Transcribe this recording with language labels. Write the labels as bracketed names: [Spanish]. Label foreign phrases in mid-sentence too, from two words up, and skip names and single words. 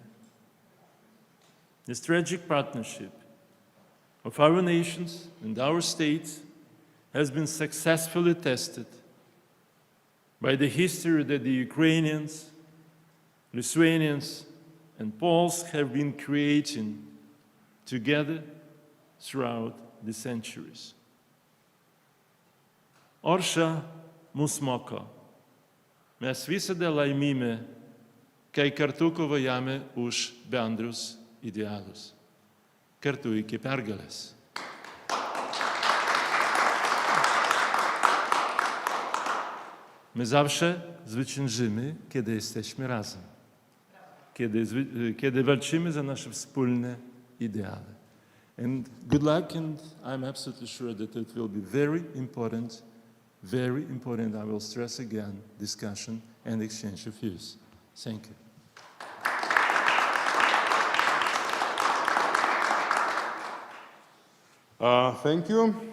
[English] The strategic partnership of our nations and our states has been successfully tested by the history that the Ukrainians, Lithuanians, and Poles have been creating together throughout the centuries. [Lithuanian] Orsha mus moko, Mes visada laimime, kai kartu kovojame už bendrus idealus. Kartu iki pergalės. [Polish] My zawsze zwyciężymy, kiedy jesteśmy razem. Kiedy walczymy za nasze wspólne ideały. [English] And good luck, and I'm absolutely sure that it will be very important, I will stress again, discussion and exchange of views. Thank you. Thank you.